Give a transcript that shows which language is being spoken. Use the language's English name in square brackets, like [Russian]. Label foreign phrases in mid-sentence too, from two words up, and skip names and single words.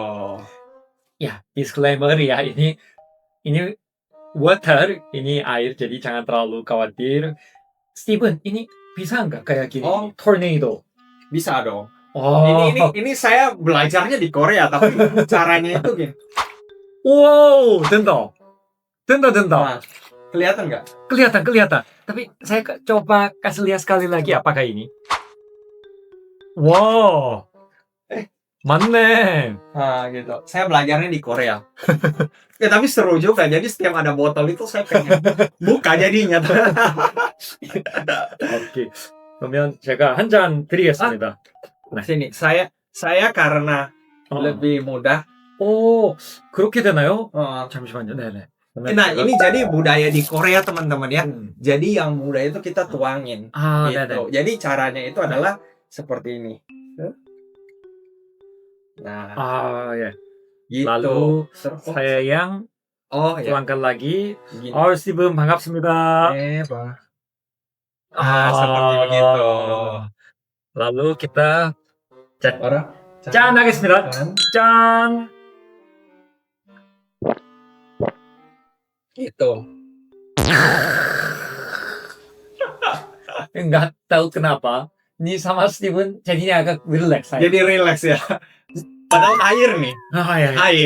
[Indonesian] Ya, disclaimer ya, ini water, ini air, jadi jangan terlalu khawatir. Steven, ini bisa nggak kayak gini? Oh. Tornado. Bisa dong. Oh, Ini saya belajarnya di Korea, tapi caranya itu gini. [Korean] wow, 된다. 된다. [Indonesian] Nah, kelihatan nggak? kelihatan. Tapi saya coba kasih lihat sekali lagi apakah ini. [Korean] Wow, 맞네. [Indonesian] Nah, gitu. Saya belajarnya di Korea. Tapi seru juga. Jadi setiap ada botol itu saya pengen buka jadinya. [Korean] 오케이. 그러면 제가 한 잔 드리겠습니다. [Indonesian] Sini, saya karena lebih mudah. [Korean] 오, 그렇게 되나요? Oh. 잠시만요. 네네. [Indonesian] Nah, ini jadi budaya di Korea, teman-teman ya. 음. Jadi yang muda itu kita tuangin. 아, Gitu. [Korean] 네네. [Indonesian] Jadi caranya itu adalah seperti ini. Nah, [Korean] 아, 예. [Indonesian] gitu. lalu Terus, saya yang oh ya. tuangkan lagi. Gini. [Korean] 스티븐 반갑습니다. [Indonesian] Pak. Seperti begitu. lalu kita Orang. [Korean] 짠 하겠습니다. 짠. [Indonesian] Gitu. Nggak tahu kenapa. Ini sama Steven jadinya agak relax saya. Jadi relax ya. Padahal air nih. ya. Air.